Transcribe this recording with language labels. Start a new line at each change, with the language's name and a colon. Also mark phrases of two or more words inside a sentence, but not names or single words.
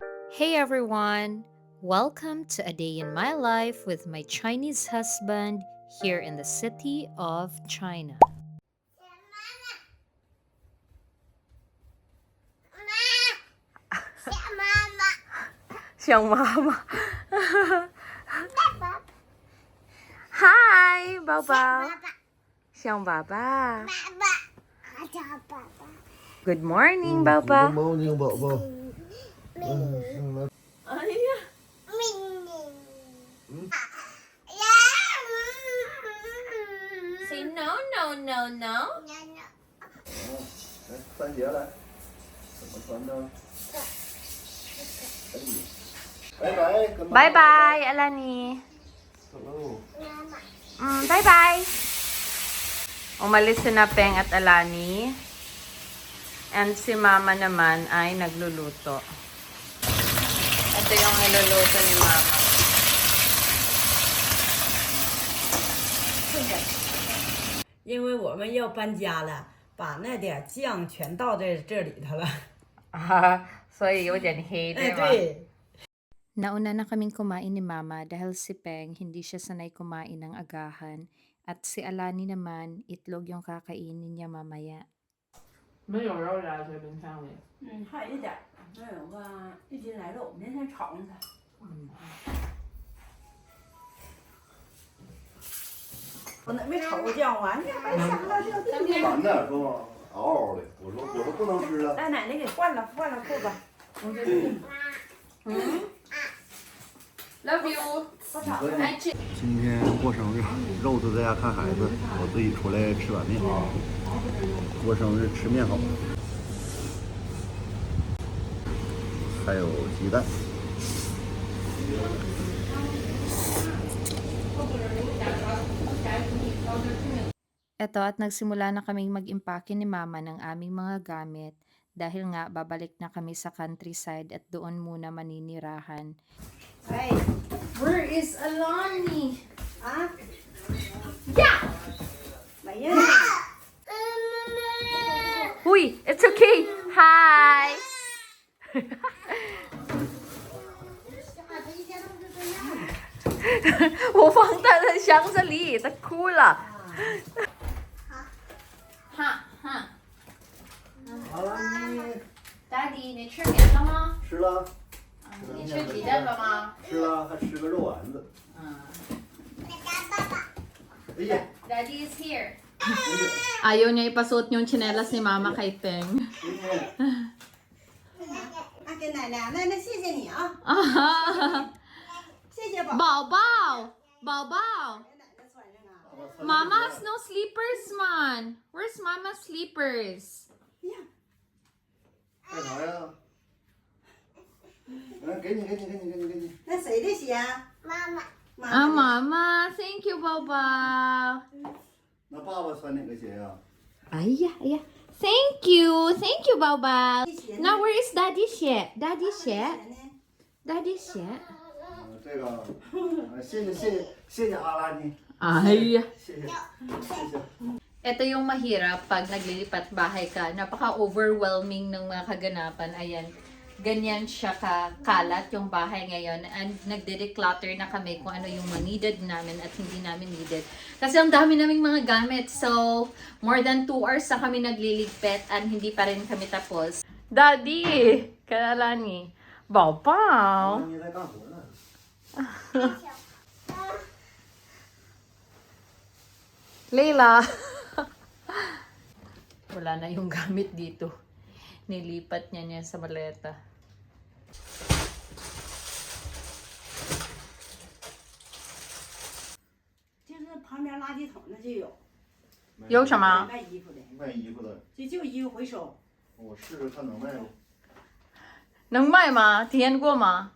English: Hey everyone! Welcome to a day in my life with my Chinese husband here in the city of China. Siyang mama. Hi, Bao. Siyang baba. Good morning, Good Bao. morning, Bảo Bảo. Ay, say no, no, no, no.
Chinese: 来，穿鞋来，怎么穿呢？可以。拜拜，跟妈妈
English: Bye-bye, Alani. Hello. Bye-bye.
Filipino: Umalis si Napeng at Alani. And si Mama naman ay nagluluto. Ito yung niluluto ni Mama.
Chinese: 因为我们要搬家了，把那点酱全倒在这里头了。所以有点黑，对哎，吗？对，
Filipino: Nauna na kaming kumain ni Mama dahil si Peng hindi siya sanay kumain ng agahan at si Alani naman itlog yung kakainin niya mamaya.
Chinese: 没有肉夹在冰箱里。还有一点，那有个1斤来肉，明天炒上它。我那没炒过酱啊，你还想到这个地方？烦的，说嗷嗷的。我说不能吃了。让奶奶给换了裤子。
English: Love you。
Chinese: 今天过生日，肉都在家看孩子，我自己出来吃碗面。过生日吃面好，还有鸡蛋。
Filipino: Eto at nagsimula na kaming mag-impake ni Mama ng aming mga gamit dahil nga babalik na kami sa countryside at doon muna maninirahan. 哎，
English: Where is Alani? 啊， Yeah!
Chinese: 没呀。
English: Uy, it's okay. Hi.
Chinese: 我放在了箱子里，它哭了。哈哈。好了，你 Daddy，你吃面了吗？吃了？你吃鸡蛋了吗？吃了，还吃个肉丸子。哎呀，
English: Daddy is here. 哎呀，
Filipino: Ayaw niya ipasuot yung tsinelas ni Mama kay Peng.
Chinese: 啊，给奶奶，奶奶谢谢你啊，谢谢宝。 Bao! 给奶奶穿上啊。
English: Mama has no sleepers, man. Where's Mama's sleepers? 呀，
Chinese: 干啥呀？来，给你。那谁的鞋啊？
English: Ah, Mama. Thank you, Bao.
Chinese: 那爸爸穿哪个鞋呀？
English: Aya. Thank you, Bao.
Chinese: 鞋呢
English: Now where is Daddy's shirt? Daddy's
Chinese: 鞋
English: shirt?
Chinese: 呢？
English: Daddy's shirt?
Chinese: 这个，谢谢阿拉尼， Ay. 谢谢。
Filipino: Ito yung mahirap pag naglilipat bahay ka. Napaka-overwhelming ng mga kaganapan. Ayan. Ganyan siya kakalat yung bahay ngayon. And nagde-declutter na kami kung ano yung mga needed namin at hindi namin needed. Kasi ang dami naming mga gamit. So, more than 2 hours na kami nagliligpit and hindi pa rin kami tapos.
Chinese: Daddy，跟阿拉尼，宝宝。阿尼在干活呢。 Leila。
Filipino: Wala na yung gamit dito. Nilipat niya sa maleta.
Chinese: 就是旁边垃圾桶那就有。有什么？卖衣服的，卖衣服的，就衣服回收。我试试看能卖不？能卖吗？体验过吗？